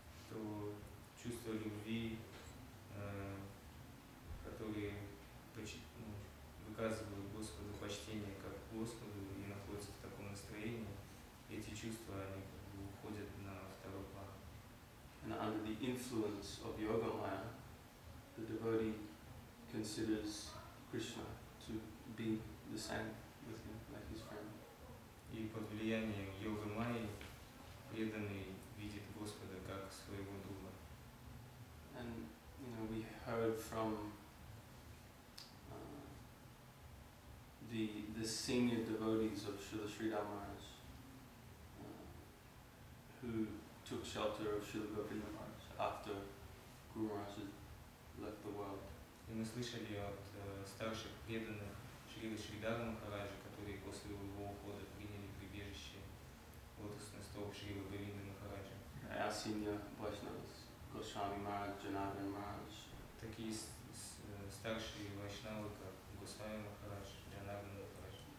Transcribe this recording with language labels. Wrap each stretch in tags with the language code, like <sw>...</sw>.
<ru>то чувство любви, которые выказывают Господу почтение как к Господу и находятся в таком настроении, эти чувства они уходят на второй план.</ru> <en>And under the influence of Yoga Maya, the devotee considers Krishna to be the same with him, like his friend.</en> <ru>И под влиянием йога майи преданный видит Господа как своего друга.</ru> <en>And we heard from the senior devotees of Srila Sridhar Maharaj, who took shelter of Srila Govinda Maharaj after Guru Maharaj had left the world.</en> <ru>И мы слышали от старших преданных Шрила Шридара Махараджа, которые после его ухода приняли прибежище лотосных стоп Шрила Говинды Махараджа.</ru> <en>Our senior Vaishnavas, Goswami Maharaj, Janardhan Maharaj.</en> <ru>Такие старшие вайшнавы, как Госвами Махарадж, Джанардан Махарадж.</ru>